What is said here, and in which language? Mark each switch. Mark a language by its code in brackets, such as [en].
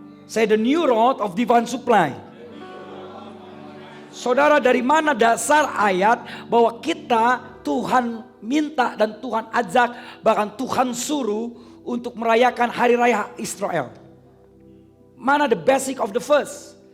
[en] Saya The New Road of Divine Supply. [id] Saudara, dari mana dasar ayat bahwa kita Tuhan minta dan Tuhan ajak, bahkan Tuhan suruh untuk merayakan hari raya Israel? [en] Mana the basic of the verse?